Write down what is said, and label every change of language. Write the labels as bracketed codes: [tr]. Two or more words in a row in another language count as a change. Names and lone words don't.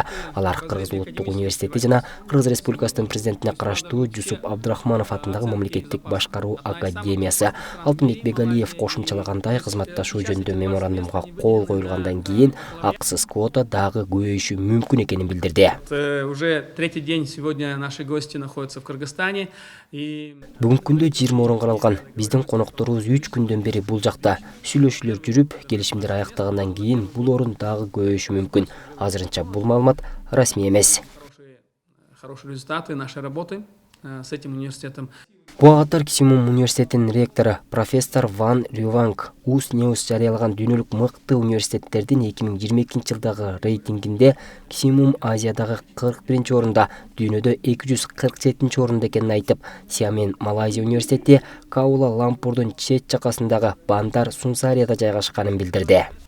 [ky] Алар Кыргыз улуттук университети жана Кыргыз Республикасынын президентине караштуу Жусуп Абдрахманов атындагы мамлекеттик башкаруу академиясы. Алтынбек Бегалиев кошумчалагандай, кызматташуу жөнүндө меморандумга кол коюлгандан кийин акысыз квота дагы көбөйүшү мүмкүн экенин билдирди. [ru] уже третий день сегодня наши гости находятся в Кыргызстане. [ky] Бүгүнкү күндө 20 орун каралган. Биздин конокторубуз 3 күндөн бери бул жакта. Сүйлөшүүлөр жүрүп, келишимдер аяктагандан кийин бул орун дагы көбөйүшү мүмкүн. Азырынча бул маалымат расмий эмес. [ru] Хорошие результаты нашей работы с этим университетом. [ky] Буагатар Кисимум университетинин ректору профессор Ван Рюванг News жарыялаган дүйнөлүк мыкты университеттердин 2022 жылдагы рейтингинде Кисимум Азиядагы 41 орунда, дүйнөдө 247 орунда экенин айтып, Сиамен Малайзия университети Каула Лампурдун чет жакасындагы Бандар Сунсарияда жайгашканын билдирди.